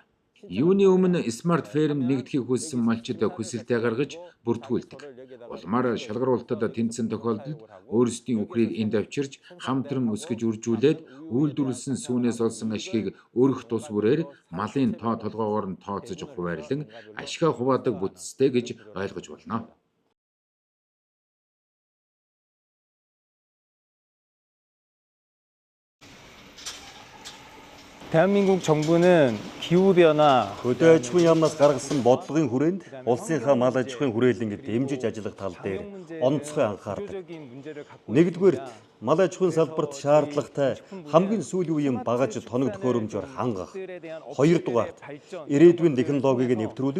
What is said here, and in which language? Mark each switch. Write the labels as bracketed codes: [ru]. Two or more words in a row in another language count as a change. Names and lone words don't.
[mn] Юуны өмнө смарт ферм нэгдэхийг хүссэн малчид хүсэлтээ гаргаж бүртгүүлдэг. Улмаар шалгаруулалтад тэнцсэн тохиолдолд өөрсдийн үхрийг энд авчирч хамтран өсгөж үржүүлээд үйлдвэрлэсэн сүүнээс олсон ашгийг өрөх тус бүрээр малын тоо толгоогоор нь тооцож хуваарлан ашгаа хуваадаг бүтцтэй гэж ойлгож болно. [ko] 대한민국 정부는 기후변화, [mn] хөдөө аж ахуйн яамнаас гаргасан бодлогын хүрээнд улсынхаа мал аж ахуйн хүрээлэнгд дэмжиж ажиллах тал дээр онцгой анхаардаг. Нэгдүгээрт мал аж ахуйн салбарт шаардлагатай хамгийн сүүлийн үеийн багаж тоног төхөөрөмжөөр хангах. Хоёрдугаарт ирээдүйн технологиг нэвтрүүлэх.